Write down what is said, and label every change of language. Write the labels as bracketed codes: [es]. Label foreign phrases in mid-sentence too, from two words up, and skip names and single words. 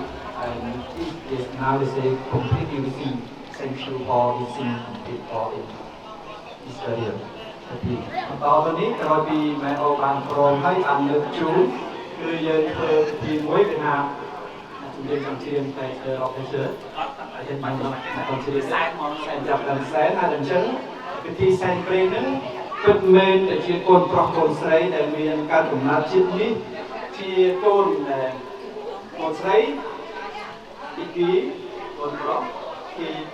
[en] And yes, now they say complete everything. Thank you for everything complete for this area. [km] តទៅនេះក្រោយពីម៉ែអូបានព្រមហើយបានលើកជូនគឺយើងធ្វើពិធីមួយគឺថាជំរាបចំជ្រាបតែរកទៅហើយយើងបានចំជ្រាបសែនមកសែនចាប់ដល់សែនហើយអញ្ចឹងពិធីសែនព្រេងហ្នឹងពិតមែនតែជាកូនប្រុសកូនស្រីដែលមានការកំណត់ជាតិនេះជាកូនស្រីទី2កូនប្រុសទី